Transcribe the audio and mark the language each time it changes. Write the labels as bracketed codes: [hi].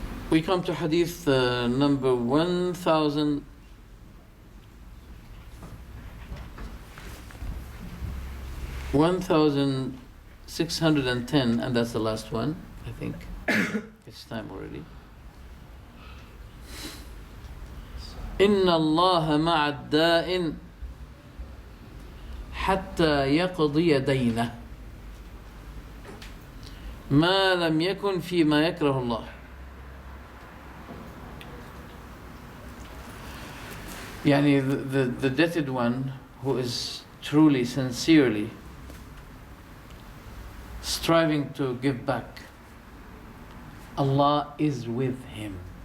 [en] We come to hadith number 1610, and that's the last one, I think. It's time already. [ar] إن الله مع الدائن حتى يقضي دينه ما لم يكن فيما يكره الله. يعني [en] the debted one who is truly, sincerely striving to give back, Allah is with him.